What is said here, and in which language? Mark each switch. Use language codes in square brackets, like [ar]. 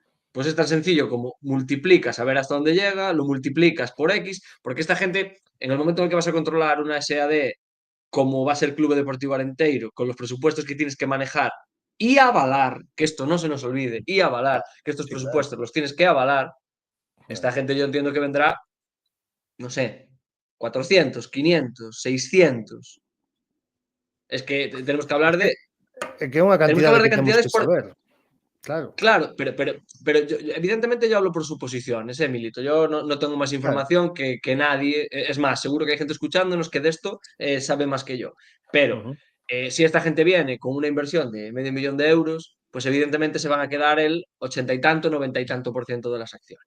[es] Pues es tan sencillo como multiplicas a ver hasta dónde llega, lo multiplicas por X, porque esta gente, en el momento en el que vas a controlar una SAD, como va a ser el Club Deportivo Arenteiro, con los presupuestos que tienes que manejar y avalar, que esto no se nos olvide, y avalar, que estos presupuestos los tienes que avalar, esta gente yo entiendo que vendrá, no sé, 400, 500, 600. Es que tenemos que hablar de... [gl] É que é unha cantidade que temos que saber. [es] Claro, Claro, pero evidentemente yo hablo por suposiciones, Milito. Yo no tengo más claro. información que nadie. Es más, seguro que hay gente escuchándonos que de esto sabe más que yo. Pero Ujú. si esta gente viene con una inversión de medio millón de euros, pues evidentemente se van a quedar el 80 y tanto, 90 y tanto por ciento de las acciones.